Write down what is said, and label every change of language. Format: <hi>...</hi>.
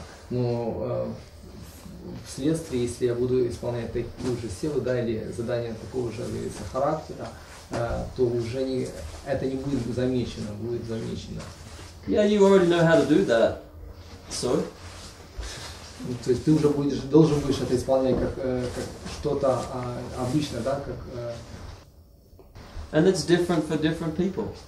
<ru>Но вследствие, если я буду исполнять такую же силу, да, или задание такого же характера, то уже это не будет замечено, будет замечено.</ru> <en>Yeah, you already know how to do that. So?</en> <ru>То есть ты уже должен будешь это исполнять как что-то обычное, да, как.</ru> <en>And it's different for different people.</en>